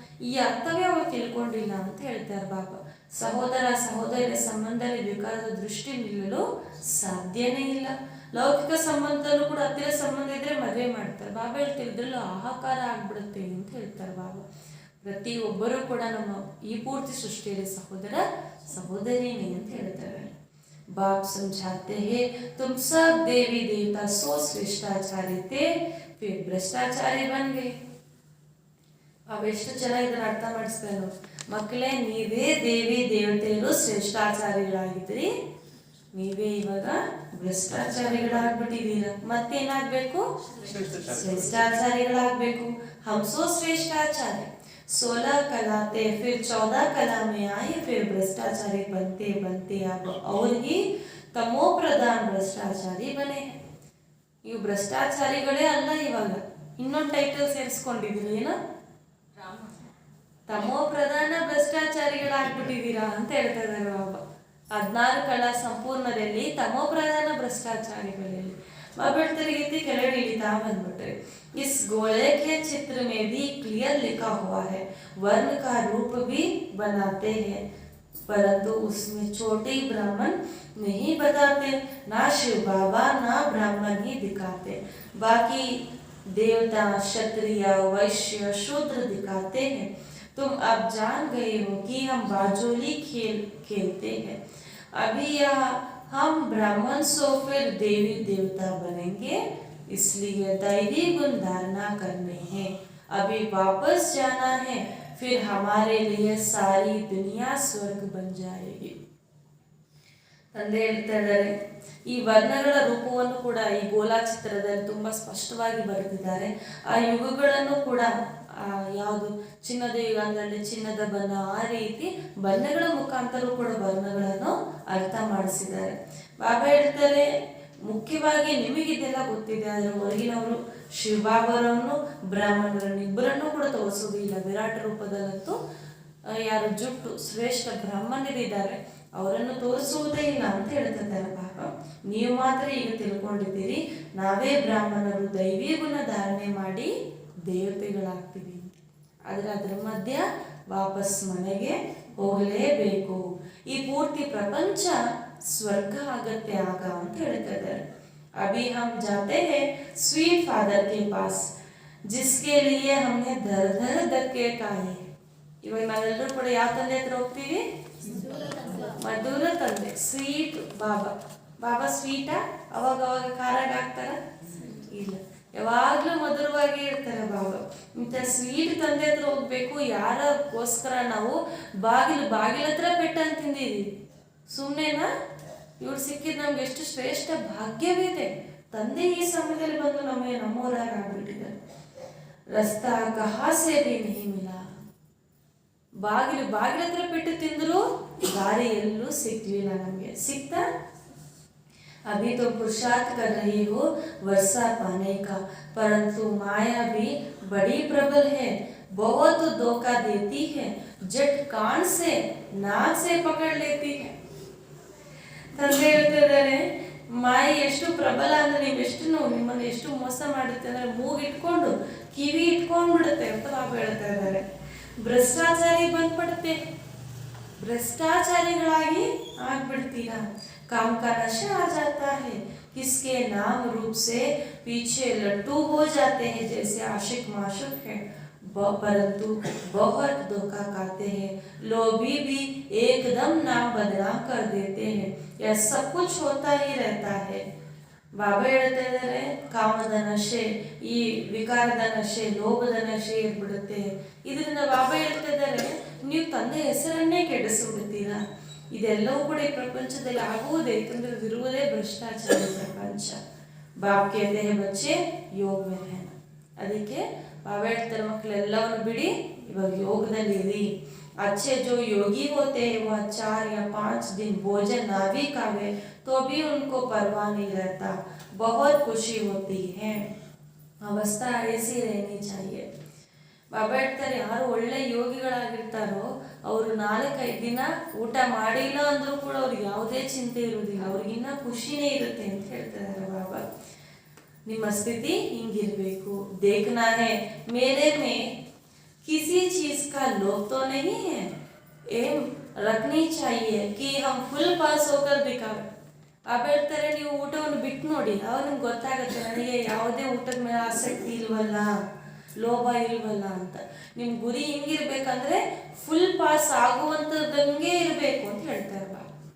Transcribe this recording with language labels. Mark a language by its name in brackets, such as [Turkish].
[Kannada] ಈ ಅರ್ಥವೇ ಅವರು ತಿಳ್ಕೊಂಡಿಲ್ಲ ಅಂತ ಹೇಳ್ತಾರೆ ಬಾಬಾ. ಸಹೋದರ ಸಹೋದರಿಯ ಸಂಬಂಧದಲ್ಲಿ ವಿಕಾರದ ದೃಷ್ಟಿ ನಿಲ್ಲಲು ಸಾಧ್ಯನೇ ಇಲ್ಲ. ಲೌಕಿಕ ಸಂಬಂಧದಲ್ಲೂ ಕೂಡ ಹತ್ತಿರ ಸಂಬಂಧ ಇದ್ರೆ ಮದುವೆ ಮಾಡ್ತಾರೆ. ಬಾಬಾ ಹೇಳ್ತಾರೆ ಇದ್ರಲ್ಲೂ ಹಾಹಾಕಾರ ಆಗ್ಬಿಡುತ್ತೆ ಅಂತ ಹೇಳ್ತಾರೆ ಬಾಬಾ. ಪ್ರತಿಯೊಬ್ಬರೂ ಕೂಡ ನಮ್ಮ ಈ ಪೂರ್ತಿ ಸೃಷ್ಟಿಯಲ್ಲಿ ಸಹೋದರ ಸಹೋದರಿನೇ ಅಂತ ಹೇಳ್ತಾರೆ. [Hindi] बाप समझाते हैं तुम सब देवी देवता सो श्रेष्ठाचारी थे फिर भ्रष्टाचारी बन गए. [Kannada] ಅವ ಎಷ್ಟು ಚೆನ್ನಾಗಿ ಇದನ್ನ ಅರ್ಥ ಮಾಡಿಸ್ತಾರೆ ನೋಡಿ. ಮಕ್ಕಳೇ, ನೀವೇ ದೇವಿ ದೇವತೆಗಳು ಶ್ರೇಷ್ಠಾಚಾರಿಗಳಾಗಿದ್ರಿ, ನೀವೇ ಇವಾಗ ಭ್ರಷ್ಟಾಚಾರಿಗಳಾಗ್ಬಿಟ್ಟಿದ್ದೀರ. ಮತ್ತೇನಾಗ್ಬೇಕು? ಶ್ರೇಷ್ಠಾಚಾರಿಗಳಾಗ್ಬೇಕು. [Hindi] ಹಂಸೋ ಶ್ರೇಷ್ಠಾಚಾರಿ 16 कला थे, फिर 14 कला में आए, फिर भ्रष्टाचारी बनते बनते अब और ही तमो प्रधान ಭ್ರಷ್ಟಾಚಾರಿ ಬನೆ. [Kannada] ಇವು ಭ್ರಷ್ಟಾಚಾರಿಗಳೇ ಅಲ್ಲ, ಇವಾಗ ಇನ್ನೊಂದು ಟೈಟಲ್ ಸೇರಿಸ್ಕೊಂಡಿದ್ದೀರಿ. ಏನು? ತಮೋ ಪ್ರಧಾನ ಭ್ರಷ್ಟಾಚಾರಿಗಳಾಗ್ಬಿಟ್ಟಿದ್ದೀರಾ ಅಂತ ಹೇಳ್ತಾ ಇದ್ದಾರೆ ಬಾಬಾ. 16 ಕಲಾ ಸಂಪೂರ್ಣದಲ್ಲಿ ತಮೋ ಪ್ರಧಾನ ಭ್ರಷ್ಟಾಚಾರಿಗಳಲ್ಲಿ ಬಾಬಾ ಹೇಳ್ತಾರೆ. ಗೀತೆ ಕೆಳಗಡೆ ಇಳಿತಾ ಬಂದ್ಬಿಟ್ರೆ [Hindi] इस गोले के चित्र में भी क्लियर लिखा हुआ है, वर्ण का रूप भी बनाते हैं, परंतु उसमें छोटे ब्राह्मण नहीं बताते, ना शिव बाबा ना ब्राह्मण ही दिखाते, बाकी देवता क्षत्रिय वैश्य शूद्र दिखाते हैं. तुम अब जान गए हो कि हम बाजोली खेलते हैं. अभी यह हम ब्राह्मण सो फिर देवी देवता बनेंगे, इसलिए दैवी गुण धारणा करने हैं. अभी वापस जाना है, फिर हमारे लिए सारी दुनिया स्वर्ग बन जाएगी. [Kannada] ತಂದೆ ಹೇಳ್ತಾ ಇದ್ದಾರೆ, ಈ ವರ್ಣಗಳ ರೂಪವನ್ನು ಕೂಡ ಈ ಗೋಲಾ ಚಿತ್ರದಲ್ಲಿ ತುಂಬಾ ಸ್ಪಷ್ಟವಾಗಿ ಬರೆದಿದ್ದಾರೆ. ಆ ಯುಗಗಳನ್ನು ಕೂಡ ಯಾವುದು ಚಿನ್ನದ ಯುಗ ಅಂದರೆ ಚಿನ್ನದ ಬಣ್ಣ, ಆ ರೀತಿ ಬಣ್ಣಗಳ ಮುಖಾಂತರ ಕೂಡ ವರ್ಣಗಳನ್ನು ಅರ್ಥ ಮಾಡಿಸಿದ್ದಾರೆ. ಬಾಬಾ ಹೇಳ್ತಾರೆ, ಮುಖ್ಯವಾಗಿ ನಿಮಗಿದೆಲ್ಲ ಗೊತ್ತಿದೆ, ಆದರೆ ಹೊರಗಿನವರು ಶಿವಬಾಬರನ್ನು ಬ್ರಾಹ್ಮಣರನ್ನು ಇಬ್ಬರನ್ನು ಕೂಡ ತೋರಿಸೋದಿಲ್ಲ. ವಿರಾಟ ರೂಪದಲ್ಲಂತೂ ಯಾರು ಜುಟ್ಟು ಶ್ರೇಷ್ಠ ಬ್ರಾಹ್ಮಣರಿದ್ದಾರೆ ಅವರನ್ನು ತೋರಿಸುವುದೇ ಇಲ್ಲ ಅಂತ ಹೇಳ್ತಿದ್ದಾರೆ ಬಾಬಾ. ನೀವು ಮಾತ್ರ ಈಗ ತಿಳ್ಕೊಂಡಿದ್ದೀರಿ ನಾವೇ ಬ್ರಾಹ್ಮಣರು ದೈವಿ ಗುಣ ಧಾರಣೆ ಮಾಡಿ ದೇವತೆಗಳಾಗ್ತೀವಿ, ಆದರೆ ಅದರ ಮಧ್ಯ ವಾಪಸ್ ಮನೆಗೆ ಹೋಗಲೇಬೇಕು. ಈ ಪೂರ್ತಿ ಪ್ರಪಂಚ ಸ್ವರ್ಗ ಆಗತ್ತೆ ಆಗ ಅಂತ ಹೇಳ್ತಾ ಇದ್ದಾರೆ. [Hindi] अभी हम जाते हैं [English] sweet father [Hindi] के पास जिसके लिए हमने दर दर धक्के खाए. [Kannada] ಇವಾಗ ನಾವೆಲ್ಲರೂ ಕೂಡ ಯಾವ ತಂದೆ ಹತ್ರ ಹೋಗ್ತೀವಿ? ಮಧುರ ತಂದೆ, ಸ್ವೀಟ್ ಬಾಬಾ. ಬಾಬಾ ಸ್ವೀಟಾ? ಅವಾಗ ಅವಾಗ ಖಾರಾಗ ಹಾಕ್ತಾರ? ಇಲ್ಲ, ಯಾವಾಗ್ಲೂ ಮಧುರವಾಗಿ ಇರ್ತಾರೆ ಬಾಬಾ. ಇಂಥ ಸ್ವೀಟ್ ತಂದೆ ಹತ್ರ ಹೋಗ್ಬೇಕು. ಯಾರಗೋಸ್ಕರ ನಾವು ಬಾಗಿಲು ಹತ್ರ ಪೆಟ್ಟನ್ನು ತಿಂದಿದ್ದೀವಿ? ಸುಮ್ಮನೆನಾ? ಇವ್ರು ಸಿಕ್ಕಿದ್ ನಮ್ಗೆ ಎಷ್ಟು ಶ್ರೇಷ್ಠ ಭಾಗ್ಯವಿದೆ. ತಂದೆ ಈ ಸಮಯದಲ್ಲಿ ಬಂದು ನಮ್ಮೂರಾಗ ಆಗ್ಬಿಟ್ಟಿದ್ದಾರೆ. [Hindi] ರಸ್ತಾ ಕಹಾಸೆ ಭೀ ನಹಿ ಮಿಲಾ. [Kannada] ಬಾಗಿಲು ಹತ್ರ ಪೆಟ್ಟು ತಿಂದ್ರು ದಾರಿ ಎಲ್ಲೂ ಸಿಗ್ಲಿಲ್ಲ ನಮ್ಗೆ. ಸಿಕ್ತಾ? [Hindi] अभी तो पुरुषार्थ कर रही हो वर्षा पाने का, परंतु माया भी बड़ी प्रबल है, बहुत धोखा देती है, जट कान से नाक से पकड़ लेती है. [Kannada] ತಂದೆ ಹೇಳ್ತಿದ್ದಾರೆ, ಮಾಯಿ ಎಷ್ಟು ಪ್ರಬಲ ಅಂದ್ರೆ ನೀವೆಷ್ಟು ನಿಮ್ಮನ್ನು ಎಷ್ಟು ಮೋಸ ಮಾಡುತ್ತೆ ಅಂದ್ರೆ ಮೂಗಿಟ್ಕೊಂಡು ಕಿವಿ ಇಟ್ಕೊಂಡ್ಬಿಡುತ್ತೆ ಅಂತ ಬಾಬಾ ಹೇಳ್ತಾ ಇದ್ದಾರೆ. ಭ್ರಷ್ಟಾಚಾರಿ ಬಂದ್ಬಿಡುತ್ತೆ, ಭ್ರಷ್ಟಾಚಾರಿಗಳಾಗಿ ಆಗ್ಬಿಡ್ತೀರಾ. [Hindi] काम का नशा आ जाता है, किसके नाम रूप से पीछे लट्टू हो जाते हैं, जैसे आशिक माशुक है परंतु बहुत धोखा खाते हैं। लोभी भी एकदम नाम बदनाम कर देते हैं। यह सब कुछ होता ही रहता है। [Kannada] ಬಾಬಾ ಹೇಳ್ತಾ ಇದ್ದಾರೆ, ಕಾಮದ ನಶೆ, ಈ ವಿಕಾರದ ನಶೆ, ಲೋಭದ ನಶೆ ಇರ್ಬಿಡುತ್ತೆ. ಇದರಿಂದ ಬಾಬಾ ಹೇಳ್ತಾ ಇದ್ದಾರೆ, ನೀವು ತಂದೆ ಹೆಸರನ್ನೇ ಕೆಡಿಸ್ಬಿಡ್ತೀರಾ. ಇದೆಲ್ಲವೂ ಕೂಡ ಈ ಪ್ರಪಂಚದಲ್ಲಿ ಆಗುವುದೇ, ಏಕೆಂದ್ರೆ ಇರುವುದೇ ಭ್ರಷ್ಟಾಚಾರ ಪ್ರಪಂಚ. [Hindi] ಬಾಬ್ कहते हैं बच्चे योग में रहना. [Kannada] ಅದಕ್ಕೆ ಬಾಬಾ ಹೇಳ್ತಾರೆ, ಮಕ್ಕಳೆಲ್ಲವನ್ನು ಬಿಡಿ, ಇವಾಗ ಯೋಗದಲ್ಲಿ ಇರಿ. [Hindi] अच्छे जो योगी होते हैं वह 4 या 5 दिन भोजन ना भी खावे तो भी उनको परवाह नहीं रहता, बहुत खुशी होती है. अवस्था ऐसी रहनी चाहिए. [Kannada] ಬಾಬಾ ಹೇಳ್ತಾರೆ, ಯಾರು ಒಳ್ಳೆ ಯೋಗಿಗಳಾಗಿರ್ತಾರೋ ಅವರು 4-5 ದಿನ ಊಟ ಮಾಡಿಲ್ಲ ಅಂದ್ರೂ ಕೂಡ ಅವ್ರಿಗೆ ಯಾವುದೇ ಚಿಂತೆ ಇರುವುದಿಲ್ಲ, ಅವ್ರಿಗಿನ್ನ ಖುಷಿನೇ ಇರುತ್ತೆ ಅಂತ ಹೇಳ್ತಾರೆ ಬಾಬಾ. ನಿಮ್ಮ ಸ್ಥಿತಿ ಹಿಂಗಿರ್ಬೇಕು. [Hindi] देखना है मेरे में किसी चीज का लोभ तो नहीं है, एम रखनी चाहिए कि हम फुल पास होकर दिखावे. [Kannada] ಬಾಬಾ ಹೇಳ್ತಾರೆ, ನೀವು ಊಟವನ್ನು ಬಿಟ್ಟು ನೋಡಿ, ಅವಾಗ ನಿಮ್ಗೆ ಗೊತ್ತಾಗುತ್ತೆ ನನಗೆ ಯಾವುದೇ ಊಟದ ಮೇಲೆ ಆಸಕ್ತಿ ಇಲ್ವಲ್ಲ, ಲೋಭ ಇಲ್ವಲ್ಲ ಅಂತ. ನಿಮ್ಮ ಗುರಿ ಹಿಂಗಿರ್ಬೇಕಂದ್ರೆ ಫುಲ್ ಪಾಸ್ ಆಗುವಂಥದ್ದಂಗೆ ಇರಬೇಕು ಅಂತ ಹೇಳ್ತಾರೆ ಬಾಬಾ.